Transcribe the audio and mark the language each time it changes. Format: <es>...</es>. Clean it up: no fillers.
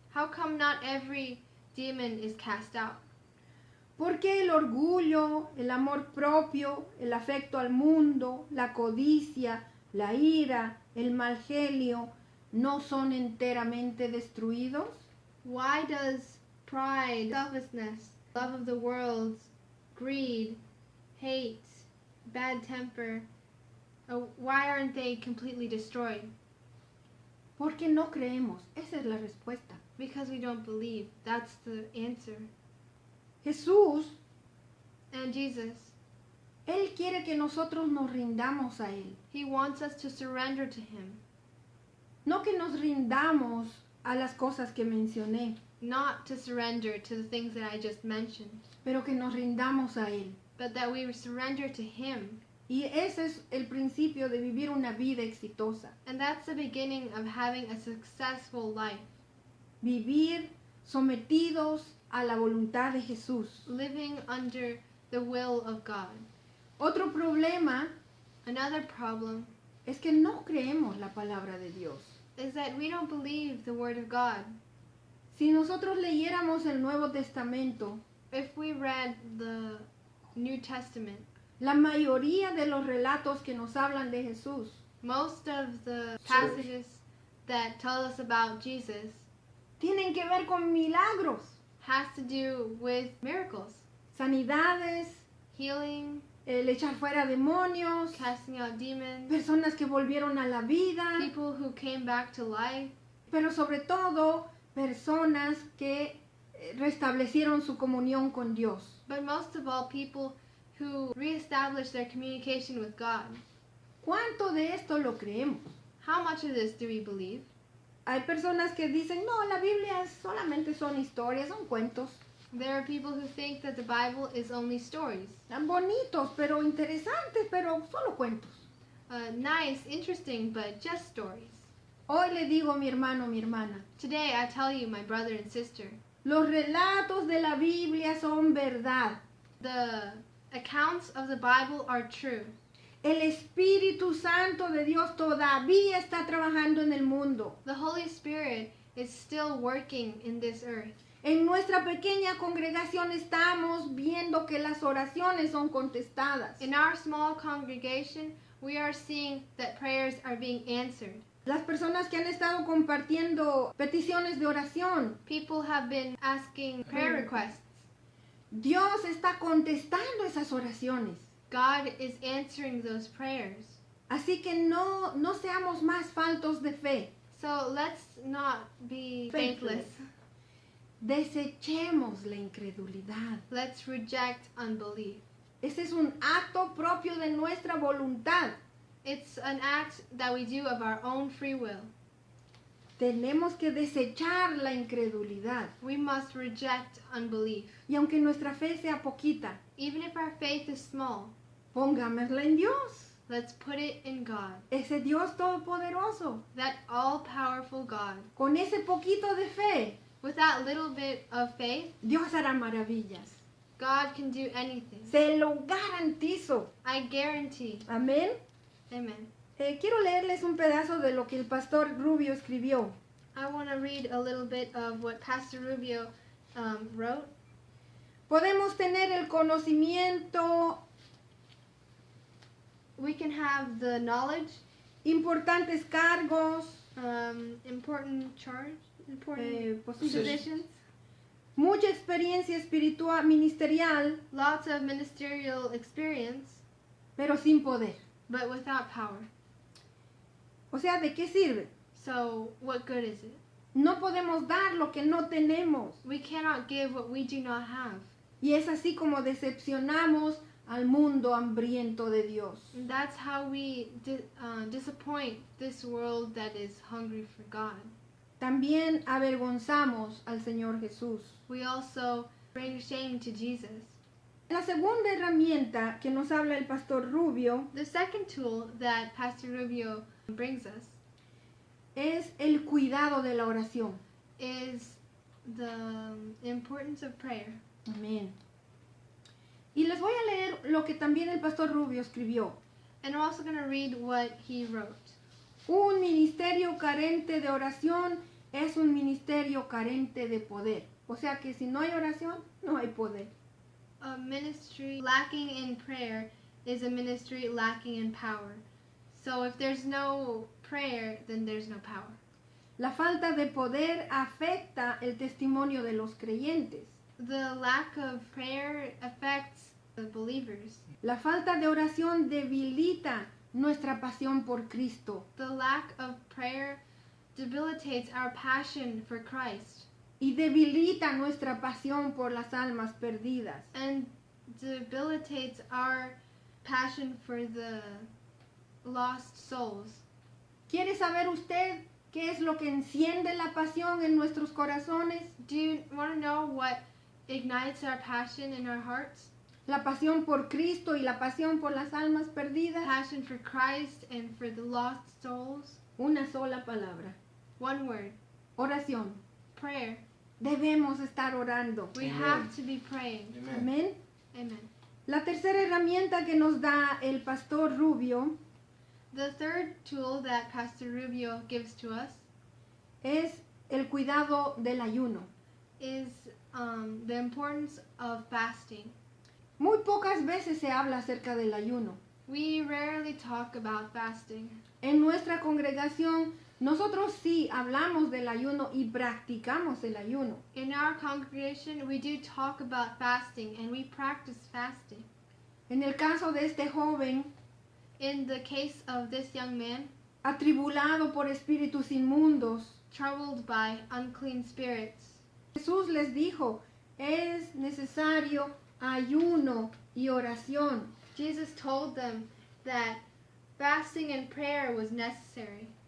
<en>How come not every demon is cast out?</en> <es>¿Por qué el orgullo, el amor propio, el afecto al mundo, la codicia, la ira, el mal genio no son enteramente destruidos?</es> <en>Why does pride, selfishness, love of the world, greed, hate, bad temper, why aren't they completely destroyed?</en> <es>Porque no creemos. Esa es la respuesta.</es> <en>Because we don't believe. That's the answer.</en> <es>Jesús,</es> <en>And Jesus,</en> <es>Él quiere que nosotros nos rindamos a Él.</es> <en>He wants us to surrender to Him.</en> <es>No que nos rindamos a las cosas que mencioné,</es> <en>Not to surrender to the things that I just mentioned,</en> <es>pero que nos rindamos a Él.</es> <en>but that we surrender to Him.</en> <es>Y ese es el principio de vivir una vida exitosa.</es> <en>And that's the beginning of having a successful life.</en> <es>Vivir sometidos a la voluntad de Jesús.</es> <en>Living under the will of God.</en> <es>Otro problema</es> <en>Another problem</en> <es>es que no creemos la palabra de Dios.</es> <en>is that we don't believe the Word of God.</en> <es>Si nosotros leyéramos el Nuevo Testamento,</es> <en>If we read the New Testament,</en> <es>la mayoría de los relatos que nos hablan de Jesús</es> <en>most of the passages that tell us about Jesus</en> <es>tienen que ver con milagros,</es> <en>has to do with miracles,</en> <es>sanidades,</es> <en>healing,</en> <es>el echar fuera demonios,</es> <en>casting out demons,</en> <es>personas que volvieron a la vida,</es> <en>people who came back to life,</en> <es>pero sobre todo personas que restablecieron su comunión con Dios.</es> <en>but most of all, people who reestablish their communication with God.</en> <es>¿Cuánto de esto lo creemos?</es> <en>How much of this do we believe?</en> <es>Hay personas que dicen, no, la Biblia solamente son historias, son cuentos.</es> <en>There are people who think that the Bible is only stories.</en> <es>Tan bonitos, pero interesantes, pero solo cuentos.</es> <en>Nice, interesting, but just stories.</en> <es>Hoy le digo a mi hermano, mi hermana,</es> <en>Today, I tell you, my brother and sister,</en> <es>los relatos de la Biblia son verdad.</es> <en>the accounts of the Bible are true.</en> <es>El Espíritu Santo de Dios todavía está trabajando en el mundo.</es> <en>The Holy Spirit is still working in this earth.</en> <es>En nuestra pequeña congregación estamos viendo que las oraciones son contestadas.</es> <en>In our small congregation, we are seeing that prayers are being answered.</en> <es>Las personas que han estado compartiendo peticiones de oración,</es> <en>People have been asking prayer requests.</en> <es>Dios está contestando esas oraciones.</es> <en>God is answering those prayers.</en> <es>Así que no seamos más faltos de fe.</es> <en>So let's not be Faithless. faithless.</en> <es>Desechemos la incredulidad.</es> <en>Let's reject unbelief.</en> <es>Ese es un acto propio de nuestra voluntad.</es> <en>It's an act that we do of our own free will.</en> <es>Tenemos que desechar la incredulidad.</es> <en>We must reject unbelief.</en> <es>Y aunque nuestra fe sea poquita,</es> <en>Even if our faith is small,</en> <es>pongámosla en Dios.</es> <en>let's put it in God,</en> <es>Ese Dios todopoderoso.</es> <en>that all-powerful God.</en> <es>Con ese poquito de fe,</es> <en>With that little bit of faith,</en> <es>Dios hará maravillas.</es> <en>God can do anything.</en> <es>Se lo garantizo.</es> <en>I guarantee.</en> <es>Amén.</es> <en>Amen.</en> <es>Quiero leerles un pedazo de lo que el pastor Rubio escribió.</es> <en>I want to read a little bit of what Pastor Rubio wrote.</en> <es>Podemos tener el conocimiento,</es> <en>We can have the knowledge,</en> <es>importantes cargos,</es> <en>important</en> <es>posiciones,</es> <en>positions,</en> <es>mucha experiencia espiritual, ministerial,</es> <en>lots of ministerial experience,</en> <es>pero sin poder.</es> <en>but without power.</en> <es>O sea, ¿de qué sirve?</es> <en>So what good is it?</en> <es>No podemos dar lo que no tenemos.</es> <en>We cannot give what we do not have.</en> <es>Y es así como decepcionamos al mundo hambriento de Dios.</es> <en>And that's how we disappoint this world that is hungry for God.</en> <es>También avergonzamos al Señor Jesús.</es> <en>We also bring shame to Jesus.</en> <es>La segunda herramienta que nos habla el pastor Rubio</es> <en>The second tool that Pastor Rubio brings us</en> <es>es el cuidado de la oración.</es> <en>is the importance of prayer.</en> <es>Amén. Y les voy a leer lo que también el pastor Rubio escribió.</es> <en>And I'm also going to read what he wrote.</en> <es>Un ministerio carente de oración es un ministerio carente de poder. O sea que si no hay oración, no hay poder.</es> <en>A ministry lacking in prayer is a ministry lacking in power. So if there's no prayer, then there's no power.</en> <es>La falta de poder afecta el testimonio de los creyentes.</es> <en>The lack of prayer affects the believers.</en> <es>La falta de oración debilita nuestra pasión por Cristo</es> <en>The lack of prayer debilitates our passion for Christ</en> <es>y debilita nuestra pasión por las almas perdidas.</es> <en>and debilitates our passion for the lost souls.</en> <es>¿Quiere saber usted qué es lo que enciende la pasión en nuestros corazones?</es> <en>Do you want to know what ignites our passion in our hearts?</en> <es>La pasión por Cristo y la pasión por las almas perdidas.</es> <en>Passion for Christ and for the lost souls?</en> <es>Una sola palabra.</es> <en>One word.</en> <es>Oración.</es> <en>Prayer.</en> <es>Debemos estar orando.</es> <en>We Amen. have to be praying.</en> <es>Amén.</es> <en>Amen.</en> <es>La tercera herramienta que nos da el pastor Rubio</es> <en>The third tool that Pastor Rubio gives to us</en> <es>es el cuidado del ayuno.</es> <en>is the importance of fasting.</en> <es>Muy pocas veces se habla acerca del ayuno.</es> <en>We rarely talk about fasting.</en> <es>En nuestra congregación, nosotros sí hablamos del ayuno y practicamos el ayuno.</es> <en>In our congregation, we do talk about fasting and we practice fasting.</en> <es>En el caso de este joven,</es> <en>In the case of this young man,</en> <es>atribulado por espíritus inmundos,</es> <en>troubled by unclean spirits.</en> <es>Jesús les dijo, es necesario ayuno y oración.</es> <en>Jesus told them that fasting and prayer was necessary.</en>